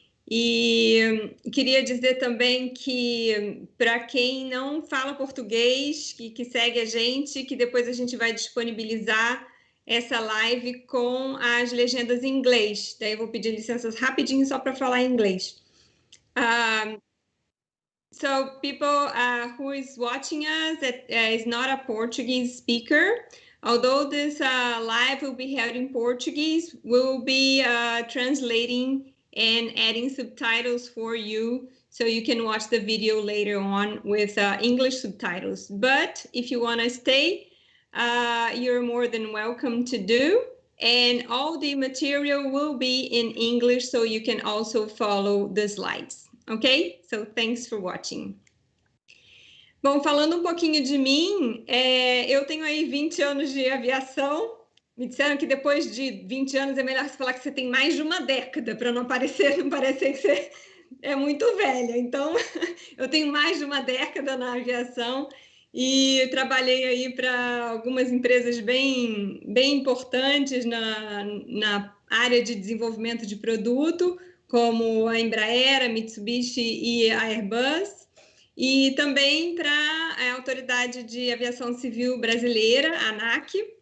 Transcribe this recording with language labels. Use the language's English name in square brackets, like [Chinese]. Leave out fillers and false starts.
[Portuguese] E queria dizer também que, para quem não fala português, que segue a gente, que depois a gente vai disponibilizar essa live com as legendas em inglês. Daí eu vou pedir licenças rapidinho só para falar em inglês. [English] So people who is watching us that is not a Portuguese speaker, although this live will be held in Portuguese, we'll be translating and adding subtitles for you so you can watch the video later on with English subtitles. But if you want to stay, you're more than welcome to do. And all the material will be in English so you can also follow the slides. Ok? So thanks for watching. [Portuguese] Bom, falando um pouquinho de mim, eu tenho aí 20 anos de aviação. Me disseram que depois de 20 anos é melhor você falar que você tem mais de uma década, para não parecer que você é muito velha. Então, eu tenho mais de uma década na aviação e trabalhei aí para algumas empresas bem importantes na área de desenvolvimento de produto, como a Embraer, a Mitsubishi e a Airbus, e também para a Autoridade de Aviação Civil Brasileira, a ANAC.